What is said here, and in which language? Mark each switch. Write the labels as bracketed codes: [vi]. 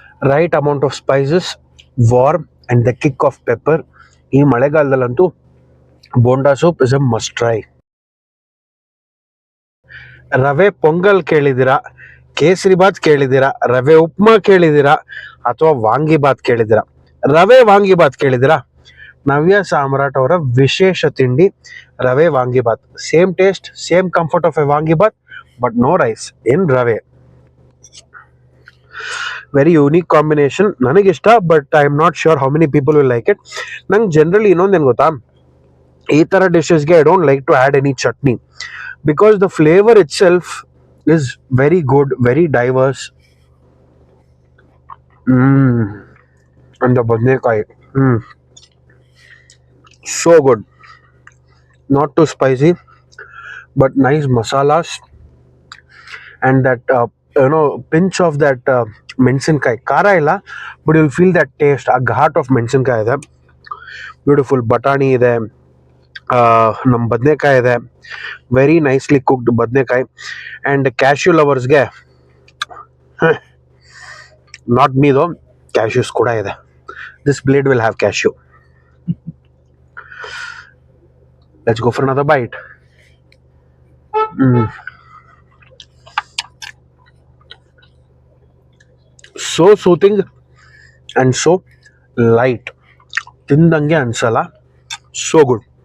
[en] Right amount of spices, warm and the kick of pepper. [kn] ಈ ಮಳೆಗಾಲದಲ್ಲಂತೂ bonda soup [en] Is a must try. [kn] ರವೆ ಪೊಂಗಲ್ ಕೇಳಿದ್ದೀರಾ, ಕೇಸರಿ ಬಾತ್ ಕೇಳಿದ್ದೀರಾ, ರವೆ ಉಪ್ಮಾ ಕೇಳಿದ್ದೀರಾ, ಅಥವಾ ವಾಂಗಿಬಾತ್ ಕೇಳಿದ್ದೀರಾ? ರವೆ ವಾಂಗಿಬಾತ್ ಕೇಳಿದ್ದೀರಾ? ನವ್ಯ ಸಾಮ್ರಾಟ್ ಅವರ ವಿಶೇಷ ತಿಂಡಿ ರವೆ vangibath. [en] Same taste, same comfort of a vangibath, but no rice, in rava. Very unique combination. [kn] ನನಗಿಷ್ಟ, [en] But I am not sure how many people will like it. [kn] ನಂಗೆ ಜನರಲಿ ಇನ್ನೊಂದೇನು ಗೊತ್ತಾ, ಈ ಥರ ಡಿಶಸ್ಗೆ [en] I don't like to add any chutney, because the flavour itself is very good, very diverse. [kn] ಅಂದ ಬದನೆಕಾಯಿ, [en] so good, not too spicy but nice masalas and that pinch of that ಮೆಣಸಿನ್ಕಾಯಿ. [kn] ಖಾರ ಇಲ್ಲ, [en] but you'll feel that taste, [kn] ಆ ghat of ಮೆಣಸಿನ್ಕಾಯಿ ಇದೆ. Beautiful ಬಟಾಣಿ ಇದೆ, ನಮ್ಮ ಬದನೆಕಾಯಿ ಇದೆ, [en] very nicely cooked [kn] ಬದನೆಕಾಯಿ. [en] and cashew ಲವರ್ಸ್ಗೆ, not me though, cashews [kn] ಕೂಡ ಇದೆ. [en] This blade will have cashew. Let's go for another bite. So soothing and so light. [kn] Tindange ansala. [en] So good.